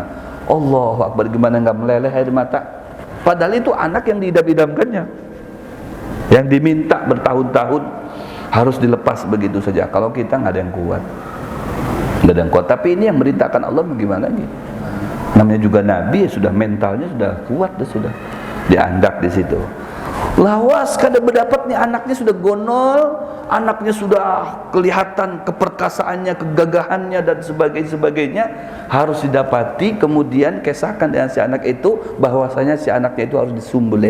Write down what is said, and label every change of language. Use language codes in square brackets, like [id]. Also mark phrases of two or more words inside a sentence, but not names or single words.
[ar] Allahu Akbar, [id] gimana nggak meleleh air mata? Padahal itu anak yang diidam-idamkannya, yang diminta bertahun-tahun, harus dilepas begitu saja. Kalau kita nggak ada yang kuat, tapi ini yang merintahkan Allah, bagaimana lagi? Namanya juga Nabi, ya sudah mentalnya sudah kuat, sudah diandak di situ. [bjn] Lawas kada berdapat nih, [id] anaknya sudah gonol, anaknya sudah kelihatan keperkasaannya, kegagahannya dan sebagainya, harus didapati. Kemudian kisahkan dengan si anak itu bahwasanya si anaknya itu harus disembelih.